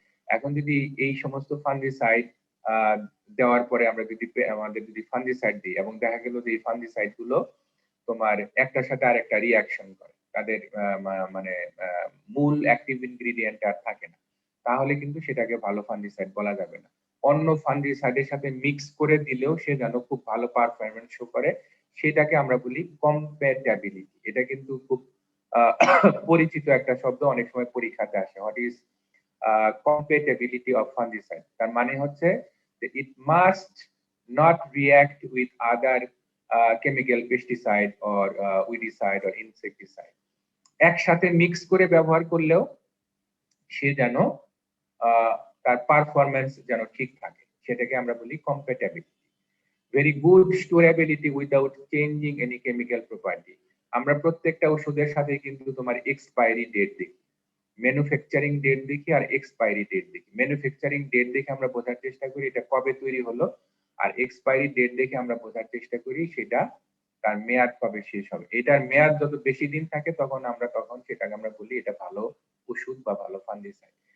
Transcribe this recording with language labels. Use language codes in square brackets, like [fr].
[bn] এখন যদি এই সমস্ত ফাঙ্গিসাইড দেওয়ার পরে আমরা আমাদের যদি ফাঙ্গিসাইড দিই এবং দেখা গেল যে এই ফাঙ্গিসাইড গুলো তোমার একটার সাথে আরেকটা রিয়াকশন করে, তাদের মানে মূল অ্যাক্টিভ ইনগ্রেডিয়েন্ট আর থাকে না, তাহলে কিন্তু সেটাকে ভালো ফাঙ্গিসাইড বলা যাবে না। অন্য ফাঙ্গিসাইডের সাথে মিক্স করে দিলেও সে যেন খুব ভালো পারফরম্যান্স শো করে, সেটাকে আমরা বলি কম্প্যাটাবিলিটি। এটা কিন্তু খুব পরিচিত একটা শব্দ, অনেক সময় পরীক্ষাতে আসে। [en] What is compatibility of fungicide? [bn] তার মানে হচ্ছে যে [en] it must not react with other chemical pesticide or weedicide or insecticide. [bn] একসাথে মিক্স করে ব্যবহার করলেও সে যেন তার পারফরম্যান্স যেন ঠিক থাকে, সেটাকে আমরা বলি কম্প্যাটাবিলিটি। [en] very good storability without changing any chemical property. [bn] আমরা প্রত্যেকটা ওষুধের সাথে কিন্তু তোমার এক্সপায়ারি ডেট দেখি, ম্যানুফ্যাকচারিং ডেট দেখি আর এক্সপায়ারি ডেট দেখি। ম্যানুফ্যাকচারিং ডেট দেখে আমরা বোঝার চেষ্টা করি এটা কবে তৈরি হলো, আর এক্সপায়ারি ডেট দেখে আমরা বোঝার চেষ্টা করি সেটা তার মেয়াদ কবে শেষ হবে। এটার মেয়াদ যত বেশি দিন থাকে তখন সেটাকে আমরা বলি এটা ভালো ওষুধ বা ভালো ফাঙ্গিসাইড।